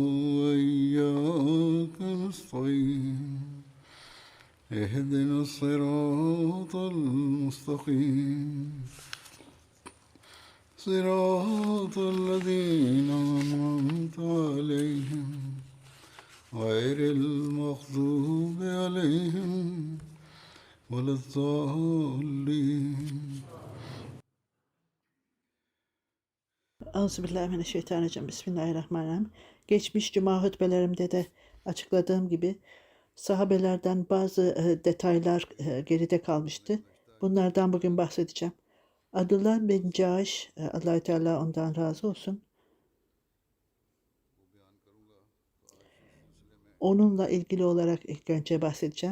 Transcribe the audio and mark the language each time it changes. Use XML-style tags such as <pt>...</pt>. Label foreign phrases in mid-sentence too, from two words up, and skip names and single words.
<ar>وإياك نستعين اهدنا الصراط المستقيم صراط الذين أنعمت عليهم غير المغضوب عليهم ولا الضالين. أعوذ بالله من الشيطان الرجيم. بسم الله الرحمن الرحيم.</ar> <tr>Geçmiş cuma hutbelerimde de açıkladığım gibi sahabelerden bazı detaylar geride kalmıştı. Bunlardan bugün bahsedeceğim. Abdullah bin Caş, Allah-u Teala ondan razı olsun. Onunla ilgili olarak ilk önce bahsedeceğim.</tr>